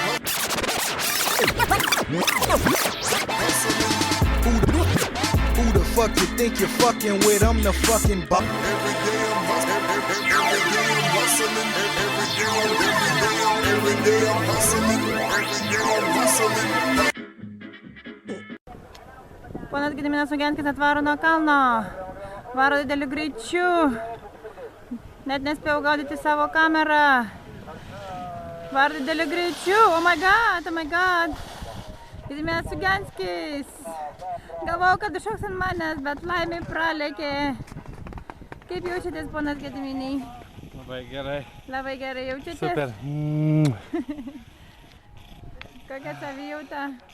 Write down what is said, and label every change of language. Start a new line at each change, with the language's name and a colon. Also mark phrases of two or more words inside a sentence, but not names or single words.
English: Who the fuck you think you're fucking with? I'm the fucking buck. Every day I'm hustling. Every day I'm hustling. Every day I'm hustling. Every day I'm hustling.
Lithuanian: Ponas Gediminas Ugianskis atvaro nuo kalno, varo dideliu greičiu, net nespėjau gaudyti savo kamerą, varo dideliu greičiu,
English: oh my god,
Lithuanian: Gediminas Ugianskis, galvojau, kad iššoks ant manęs, bet laimiai pralėkė. Kaip jaučiatės, ponas Gediminai? Labai gerai jaučiatės? Super. Kokia savijauta?